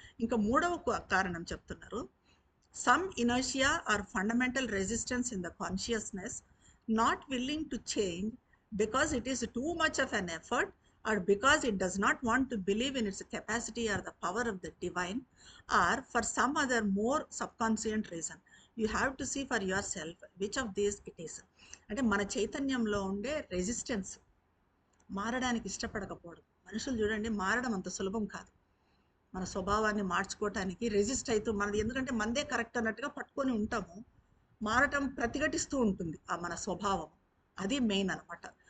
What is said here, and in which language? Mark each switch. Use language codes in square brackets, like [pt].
[te] ఇంకా మూడవ కారణం చెప్తున్నారు, [en] Some inertia or fundamental resistance in the consciousness not willing to change because it is too much of an effort or because it does not want to believe in its capacity or the power of the divine, or for some other more subconscious reason. You have to see for yourself which of these it is. [te] అంటే మన చైతన్యంలో ఉండే resistance, మారడానికి ఇష్టపడకపోవడం. మనుషులు చూడండి, మారడం అంత సులభం కాదు. మన స్వభావాన్ని మార్చుకోవటానికి రెసిస్ట్ అవుతూ మనది, ఎందుకంటే మనదే కరెక్ట్ అన్నట్టుగా పట్టుకొని ఉంటాము. మారటం ప్రతిఘటిస్తూ ఉంటుంది ఆ మన స్వభావం. అది మెయిన్ అనమాట.